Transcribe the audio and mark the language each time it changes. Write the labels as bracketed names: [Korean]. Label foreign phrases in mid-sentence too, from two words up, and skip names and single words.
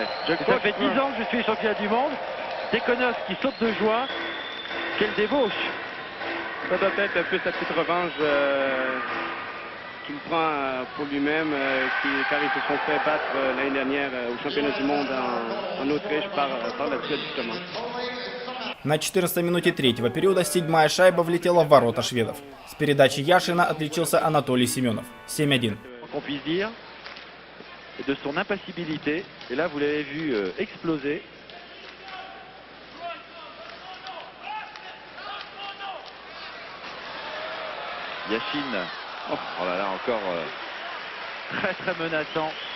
[French] Ça fait 10 ans que je suis champion du monde. Tikhonov qui saute de joie. Quelle débauche. Ça doit être un peu sa petite revanche qu'il prend pour lui-même, car ils se sont fait battre l'année dernière au championnat du monde en Autriche par la Suède justement. [Russian] На 14-й минуте третьего периода 7-я шайба влетела в ворота шведов. С передачи Яшина отличился Анатолий Семенов. 7-1. [French] Qu'on puisse dire. Et de son impassibilité. Et là, vous l'avez vu exploser. Yashin, oh là là, encore très très menaçant.